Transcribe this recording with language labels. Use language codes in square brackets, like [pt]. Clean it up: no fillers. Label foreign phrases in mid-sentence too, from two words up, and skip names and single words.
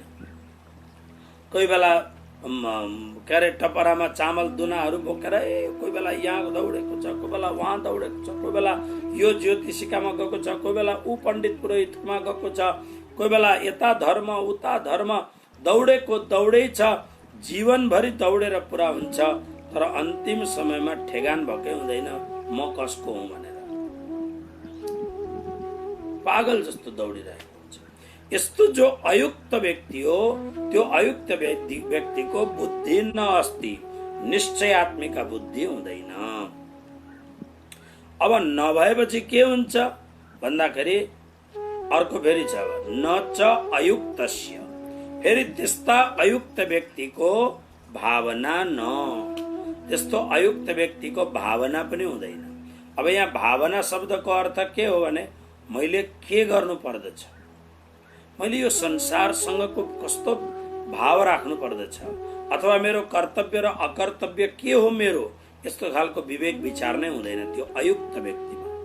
[ne] कोही बेला के अरे टपरामा चामल दुनाहरू बोकेर कोही बेला यहाँ दौडेको छ, कोही बेला वहाँ दौडेको छ, कोही बेला यो ज्योतिषिकामा गएको छ, कोही बेला ऊ पण्डित पुरोहितमा गएको छ, कोही बेला यता धर्म उता धर्म, दौडेको दौडै छ, जीवनभरि दौडेर पुरा हुन्छ, तर अन्तिम समयमा ठेगान भएकै हुँदैन म कसको हुँ भनेर, पागल जस्तो दौडिरहेको हुन्छ। यस्तो जो अयुक्त व्यक्ति हो, त्यो अयुक्त व्यक्तिको बुद्धि [sa] न अस्ति, [ne] निश्चयात्मिका बुद्धि हुँदैन। अब नभएपछि के हुन्छ भन्दाखेरि अर्को फेरि छ [sa] न च अयुक्तस्य, [ne] फेरि त्यस्ता अयुक्त व्यक्तिको भावना न, त्यस्तो अयुक्त व्यक्तिको भावना पनि हुँदैन। अब यहाँ भावना शब्दको अर्थ के हो भने मैले के गर्नु पर्दछ, मैले यो संसारसँगको कस्तो भाव राख्नु पर्दछ, अथवा मेरो कर्तव्य र अकर्तव्य के हो मेरो, यस्तो खालको विवेक विचार नै हुँदैन त्यो अयुक्त व्यक्तिमा।